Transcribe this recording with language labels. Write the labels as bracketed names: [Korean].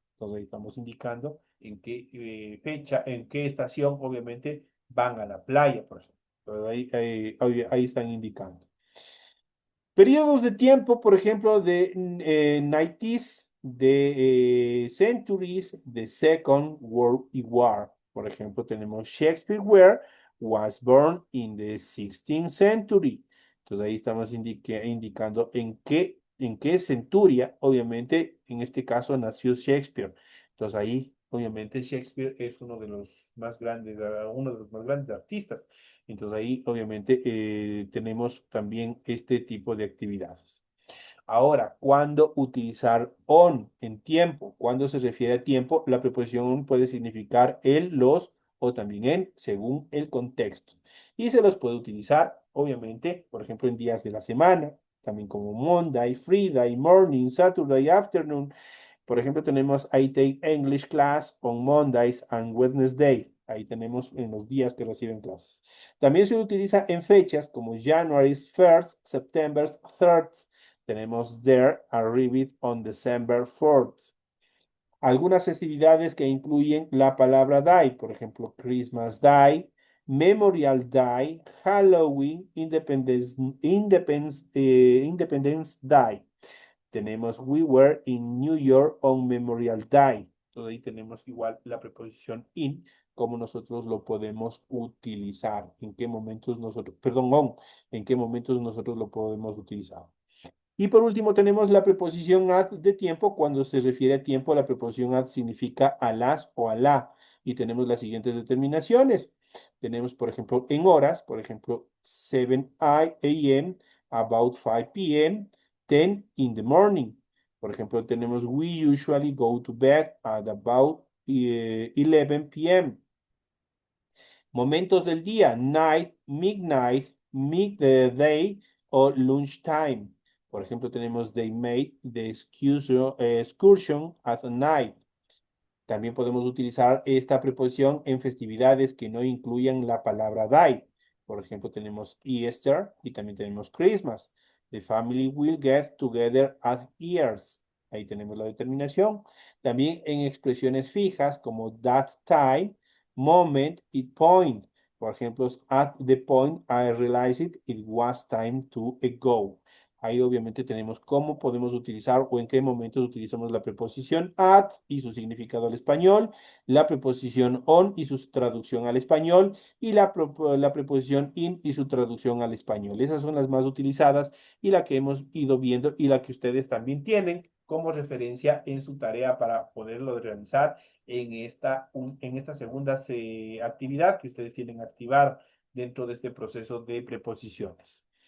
[Spanish] Entonces ahí estamos indicando en qué fecha, en qué estación, obviamente, van a la playa, por ejemplo. Entonces ahí están indicando. Periodos de tiempo, por ejemplo, de 90s, de centuries, de Second World War. Por ejemplo, tenemos [English] Shakespeare was born in the 16th century. [Spanish] Entonces ahí estamos indicando en qué centuria, obviamente, en este caso nació Shakespeare. Entonces ahí, obviamente, Shakespeare es uno de los más grandes artistas. Entonces ahí obviamente tenemos también este tipo de actividades. Ahora, ¿cuándo utilizar on en tiempo? Cuando se refiere a tiempo, la preposición on puede significar el, los o también en, según el contexto. Y se los puede utilizar, obviamente, por ejemplo, en días de la semana, también como Monday, Friday, Morning, Saturday, Afternoon. Por ejemplo, tenemos [English] I take English class on Mondays and Wednesday. [Spanish] Ahí tenemos en los días que reciben clases. También se utiliza en fechas como January's 1st, September's 3rd. Tenemos [English] there arrived on December 4th. [Spanish] Algunas festividades que incluyen la palabra day, por ejemplo, Christmas Day, Memorial Day, Halloween, Independence Day. Tenemos [English] We were in New York on Memorial Day. [Spanish] Entonces ahí tenemos igual la preposición in, cómo nosotros lo podemos utilizar, en qué momentos nosotros, perdón, on, en qué momentos nosotros lo podemos utilizar. Y por último tenemos la preposición at de tiempo. Cuando se refiere a tiempo, la preposición at significa a las o a la. Y tenemos las siguientes determinaciones. Tenemos, por ejemplo, en horas, por ejemplo, 7 a.m., [English] about 5 p.m., 10 in the morning. [Spanish] Por ejemplo, tenemos [English] we usually go to bed at about 11 p.m. [Spanish] Momentos del día, night, midnight, midday o lunchtime. Por ejemplo, tenemos [English] they made the excursion at night. [Spanish] También podemos utilizar esta preposición en festividades que no incluyan la palabra day. Por ejemplo, tenemos Easter y también tenemos Christmas. [English] The family will get together at Easter. [Spanish] Ahí tenemos la determinación. También en expresiones fijas como that time, moment y point. Por ejemplo, [English] at the point I realized it was time to go. [Spanish] Ahí obviamente tenemos cómo podemos utilizar o en qué momentos utilizamos la preposición at y su significado al español, la preposición on y su traducción al español y la preposición in y su traducción al español. Esas son las más utilizadas y la que hemos ido viendo y la que ustedes también tienen como referencia en su tarea para poderlo realizar en esta segunda actividad que ustedes tienen activar dentro de este proceso de preposiciones.